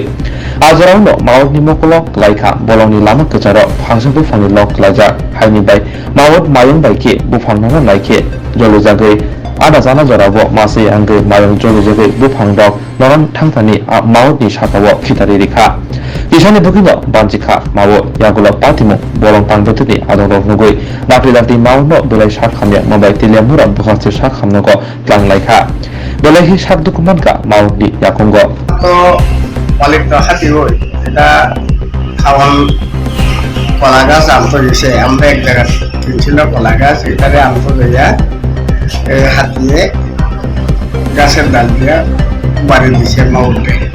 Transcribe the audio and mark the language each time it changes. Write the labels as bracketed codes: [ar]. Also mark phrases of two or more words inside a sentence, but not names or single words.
[trp] আজরাও ন মাওনি মকলক লাইখা বলংনি লামা কেচার ফাংসং বুফানি লক লাইজা হাইনি বাই মাওত মায়ং বাইকে বুফাংনা লাইকে জলুজাগৈ আদা জানা জরাবো মাসে আঙ্গৈ মায়ং জলুজাগৈ বুফাং দক নরন থাংথানি মাওতনি সাকাও খিতারি রেখা কিসানি বুকিনো বানজিখা মাও ইয়াগুলা পাতিমু বলং পাংবতনি আদর নুগৈ নাপি লাতি মাও ন বেলাই শাক খামে মবাই তেলিয়া মুরা বুখাসে শাক খামনগো ক্লাং লাইখা বেলাই হি শাক দুকুমানকা মাওতনি ইয়াকঙ্গ [bn] তো মালিক তো হাতি হই এটা খাওয়াল কলা গাছ আনতে গেছে। আমরা এক জায়গায় কিনছিল কলা গাছ, এটারে আনতে যাইয়া হাতিয়ে গাছের ডাল দিয়া বাড়ি দিছে মাউন্টে।